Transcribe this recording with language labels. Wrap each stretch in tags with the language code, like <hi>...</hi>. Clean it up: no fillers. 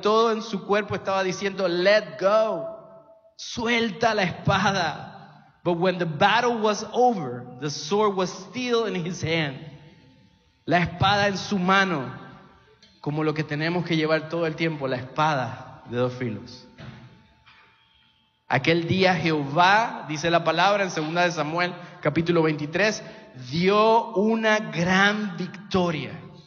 <es>Todo en su cuerpo estaba diciendo,</es> <en>let go.</en> <es>Suelta la espada.</es> <en>But when the battle was over, the sword was still in his hand.</en> <es>La espada en su mano. Como lo que tenemos que llevar todo el tiempo, la espada de dos filos. Aquel día Jehová, dice la palabra en 2 de Samuel, capítulo 23, dio una gran victoria.</es>